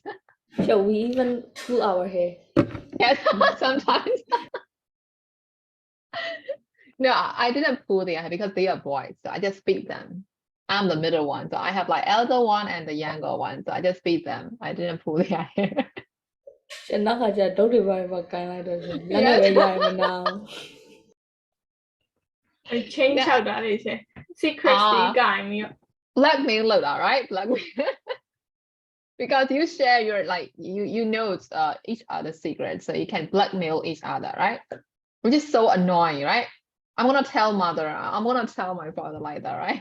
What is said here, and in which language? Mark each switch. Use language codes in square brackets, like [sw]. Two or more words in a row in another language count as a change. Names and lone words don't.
[en] Shall we even pull our hair? Yes, sometimes. No, I didn't pull their hair because they are boys, so I just beat them. I'm the middle one, so I have like elder one and the younger one, so I just beat them. I didn't pull their hair. [my] ရှင်နောက်ခါကျဒုတ်တွေပါပါကိုင်းလိုက်တော့ရှင်လက်နဲ့ [en] Yes. [my] ပဲရရင်မနာဘူး [en] Like change Yeah. out that is it. Secrets Ah. you got me. Blackmail load, all right? Blackmail. Because you share your like you know each other's secrets, so you can blackmail each other, right? Which is so annoying, right? I'm gonna tell mother, I'm gonna tell my father like that, right?